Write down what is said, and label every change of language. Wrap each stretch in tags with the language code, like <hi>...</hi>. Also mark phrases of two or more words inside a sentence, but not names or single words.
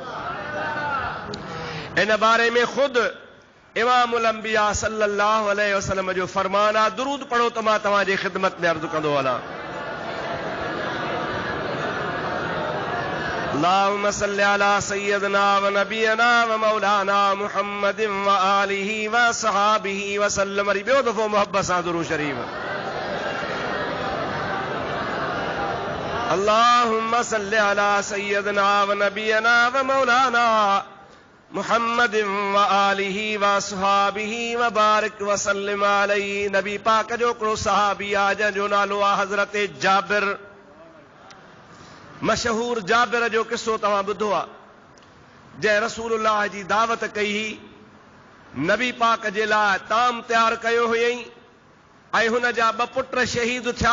<sd>इन बारे में ख़ुदि इमामुल अंबिया</sd> <ar>صلى الله عليه وسلم</ar> <sd>जो फरमान आहे। दुरूद पढ़ो त मां तव्हांजी ख़िदमत में अर्ज़ु कंदो वञा।</sd> <ar>اللهم صل على سيدنا ونبينا ومولانا محمد وآله وصحبه وسلم.</ar> <sd>वरी ॿियो दफ़ो मोहब्बत सां दुरूद शरीफ़।</sd> <ar>اللهم صل على سيدنا ونبينا ومولانا محمد وآله وأصحابه وبارك وسلم عليه.</ar> <sd>नबी पाक जो हिकिड़ो सहाबी आहे जंहिंजो नालो आहे हज़रत जाबिर। मशहूर जाबिर जो किस्सो तव्हां ॿुधो आहे, जंहिं रसूलुल्लाह जी दावत कई हुई, नबी पाक जे लाइ ताम तयारु कयो हुयईं ऐं हुन जा 2 पुट शहीद थिया।</sd>